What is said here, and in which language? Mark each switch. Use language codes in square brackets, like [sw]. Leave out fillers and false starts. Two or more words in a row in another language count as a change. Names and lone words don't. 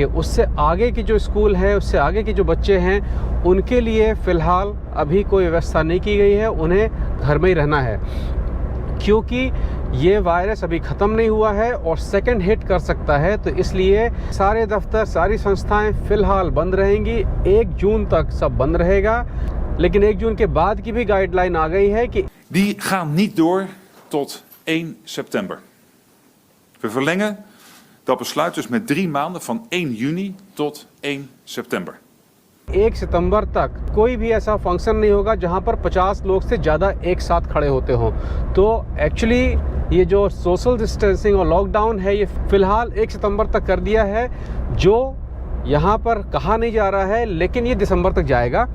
[hi] उससे आगे की जो स्कूल है, उससे आगे के जो बच्चे हैं, उनके लिए फ़िलहाल अभी कोई व्यवस्था नहीं की गई है, उन्हें घर में ही रहना है, क्योंकि ये वायरस अभी ख़त्म नहीं हुआ है और [en] second hit [hi] कर सकता है। तो इसलिए सारे दफ्तर, सारी संस्थाएं फ़िलहाल बंद रहेंगी। 1 जून तक सब बंद रहेगा, लेकिन 1 जून के बाद की भी गाइडलाइन आ गई है कि [nl] Die gaan niet door tot 1 september. We verlengen dat besluit dus met 3 maanden van 1 juni tot 1 september. [hi] 1 सितंबर तक कोई भी ऐसा फंक्शन नहीं होगा जहां पर 50 लोग से ज़्यादा एक साथ खड़े होते हों। तो एक्चुअली ये जो [en] social distancing [hi] और लॉकडाउन है, ये फ़िलहाल 1 सितंबर तक कर दिया है, जो यहाँ पर कहा नहीं जा रहा है, लेकिन ये दिसंबर तक जाएगा।